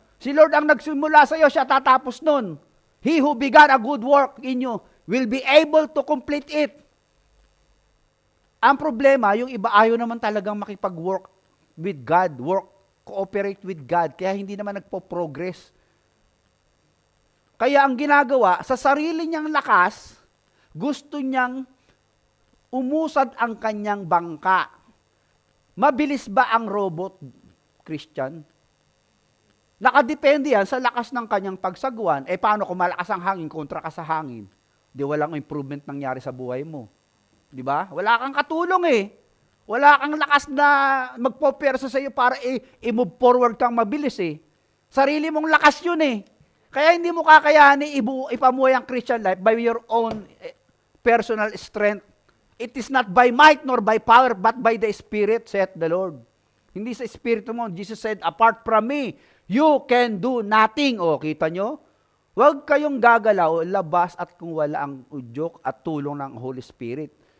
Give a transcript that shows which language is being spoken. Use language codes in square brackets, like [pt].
[tl] Si Lord ang nagsimula sa iyo, siya tatapos nun. [en] He who began a good work in you will be able to complete it. [tl] Ang problema, yung iba ayaw naman talagang makipag-work [en] with God, cooperate with God, [tl] kaya hindi naman nagpo-progress. Kaya ang ginagawa, sa sarili niyang lakas, gusto niyang umusad ang kanyang bangka. Mabilis ba ang robot, Christian? Nakadepende yan sa lakas ng kanyang pagsagwan. Paano kung malakas ang hangin, kontra ka sa hangin? Di walang improvement nangyari sa buhay mo. Di ba? Wala kang katulong Wala kang lakas na magpopersa sa iyo para i-move forward kang mabilis Sarili mong lakas yun Kaya hindi mo kakayanin ipamuhay ang Christian life [en] by your own personal strength. It is not by might nor by power, but by the Spirit, saith the Lord. [tl] Hindi sa Espiritu mo. [en] Jesus said, apart from me, you can do nothing. [tl] Kita nyo? Huwag kayong gagalaw, labas at kung wala ang udyok at tulong ng Holy Spirit.